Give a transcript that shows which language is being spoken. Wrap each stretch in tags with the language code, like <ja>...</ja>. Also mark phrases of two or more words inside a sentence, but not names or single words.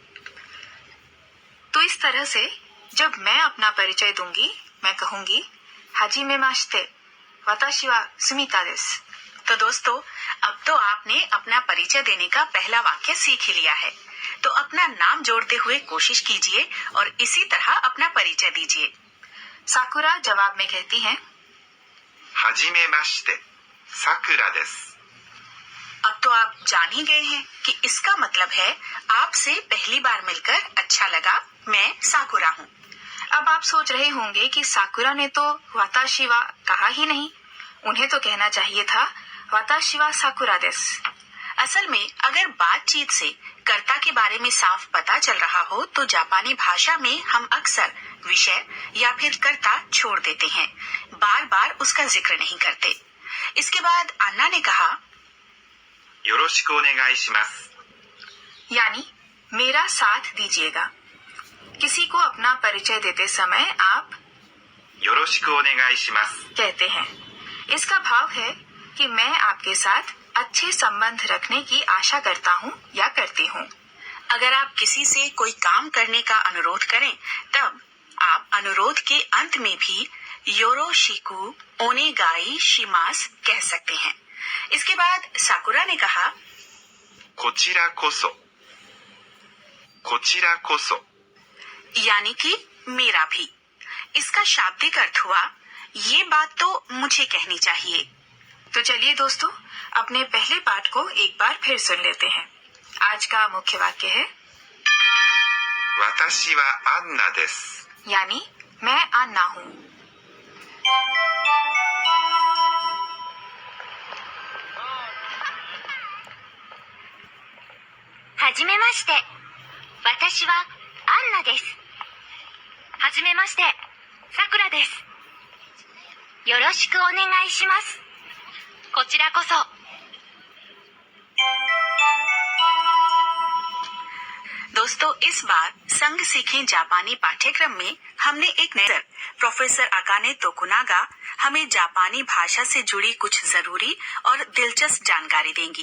<hi>तो इस तरह से जब मैं अपना परिचय दूंगी, मैं कहूंगी</hi> <ja>はじめまして、私はスミタです.</ja> <hi>तो दोस्तों, अब तो आपने अपना परिचय देने का पहला वाक्य सीख ही लिया है। तो अपना नाम जोड़ते हुए कोशिश कीजिए और इसी तरह अपना परिचय दीजिए। साकुरा जवाब में कहती हैं</hi> <ja>はじめまして。さくらです。</ja> <hi>अब तो आप जान ही गए हैं कि इसका मतलब है आपसे पहली बार मिलकर अच्छा लगा, मैं साकुरा हूँ। अब आप सोच रहे होंगे कि साकुरा ने तो</hi> <ja>私は</ja> <hi>कहा ही नहीं, उन्हें तो कहना चाहिए था</hi> <ja>私はさくらです.</ja> <hi>असल में अगर बातचीत से कर्ता के बारे में साफ पता चल रहा हो तो जापानी भाषा में हम अक्सर विषय या फिर कर्ता छोड़ देते हैं, बार बार उसका जिक्र नहीं करते। इसके बाद अन्ना ने कहा</hi> <ja>よろしくお願いします。</ja> <hi>यानी मेरा साथ दीजिएगा। किसी को अपना परिचय देते समय आप</hi> <ja>よろしくお願いします。</ja> <hi>कहते हैं। इसका भाव है कि मैं आपके साथ अच्छे संबंध रखने की आशा करता हूँ या करती हूँ। अगर आप किसी से कोई काम करने का अनुरोध करें, तब आप अनुरोध के अंत में भी</hi> <ja>よろしくお願いします</ja> <hi>कह सकते हैं। इसके बाद साकुरा ने कहा</hi> <ja>こちらこそ。こちらこそ。</ja> <hi>यानी कि मेरा भी। इसका शाब्दिक अर्थ हुआ ये बात तो मुझे कहनी चाहिए। तो चलिए दोस्तों, अपने पहले पाठ को एक बार फिर सुन लेते हैं। आज का मुख्य वाक्य है</hi> <ja>私はアンナです。</ja> <hi>यानी मैं अन्ना हूँ।</hi> <ja>हाजिमेमाशिते, 私はアンナです。はじめまして、さくらです。よろしくお願いします。こちらこそ。</ja> <hi>दोस्तों, इस बार संग सीखें जापानी पाठ्यक्रम में हमने एक नए प्रोफेसर अकाने तोकुनागा हमें जापानी भाषा से जुड़ी कुछ जरूरी और दिलचस्प जानकारी देंगी।</hi>